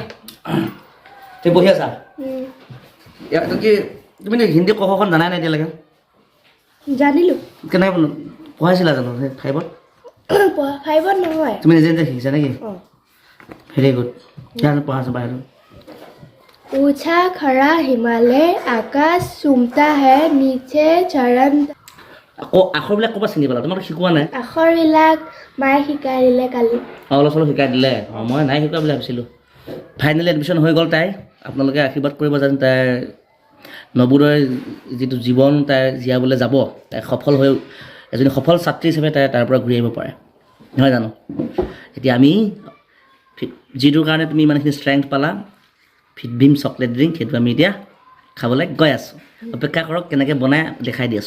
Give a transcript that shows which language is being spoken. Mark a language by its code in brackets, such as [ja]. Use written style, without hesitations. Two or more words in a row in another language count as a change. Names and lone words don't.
[as] তুমি বহি আছা এইটো কি তুমি হিন্দী কখন জানাই নাই এতিয়ালৈকে জানিলোঁ কেনেকৈ পঢ়াইছিলা জানো ফাইভত নহয় তুমি নিজে নিজে শিকিছা নেকি [en] very good [as] জানো পঢ়াইছোঁ বাহিৰত [hi] ऊंचा खड़ा हिमालय आकाश चुमता है नीचे चरण [as] আকৌ আখৰবিলাক ক'ৰপৰা চিনি পালা তোমাক শিকোৱা নাই আখৰবিলাক মায়ে শিকাই দিলে কালি অলপ চলপ শিকাই দিলে মই নাই শিকোৱা বুলি ভাবিছিলোঁ ফাইনেলি এডমিশ্যন হৈ গ'ল তাই আপোনালোকে আশীৰ্বাদ কৰিব যেন তাইৰ নৱোদয় যিটো জীৱন তাই জীয়াবলৈ যাব তাই সফল হৈ এজনী সফল ছাত্ৰী হিচাপে তাই তাৰ পৰা ঘূৰি আহিব পাৰে নহয় জানো এতিয়া আমি যিটোৰ কাৰণে তুমি ইমানখিনি ষ্ট্ৰেংথ পালা ফিটভিম চকলেট ড্ৰিংক সেইটো আমি এতিয়া খাবলৈ গৈ আছোঁ অপেক্ষা কৰক কেনেকৈ বনাই দেখাই দি আছোঁ